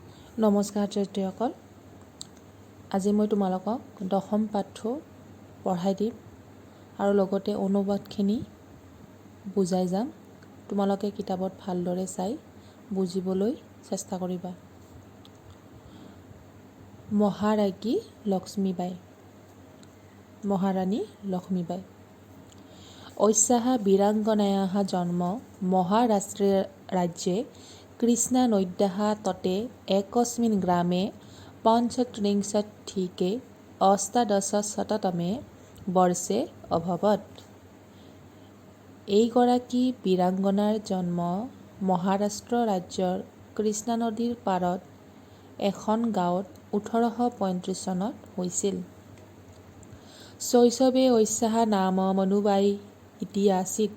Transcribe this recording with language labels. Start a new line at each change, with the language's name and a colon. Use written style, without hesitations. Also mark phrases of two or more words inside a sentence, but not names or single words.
Assamese: নমস্কাৰ ছাত্ৰীসকল, আজি মই তোমালোকক দশম পাঠ্য পঢ়াই দিম আৰু লগতে অনুবাদখিনি বুজাই যাম। তোমালোকে কিতাপত ভালদৰে চাই বুজিবলৈ চেষ্টা কৰিবা। মহাৰাজ্ঞী লক্ষ্মীবাই।
Sanskrit: মহাৰাণী লক্ষ্মীবাই ঐস্যাः वीराङ्गनायाः जन्म महाराष्ट्रे राज्ये कृष्णानद्याः तटे एकस्मिन् ग्रामे पञ्चत्रिंशदधिके अष्टादशशततमे वर्षे अभवत्।
Assamese: এইগৰাকী বীৰাংগনাৰ জন্ম মহাৰাষ্ট্ৰ ৰাজ্যৰ কৃষ্ণা নদীৰ পাৰত এখন গাঁৱত 1835 চনত হৈছিল।
Sanskrit: শৈশৱে ঐস্যাः নাম মনুবাই ইতি আसीत्।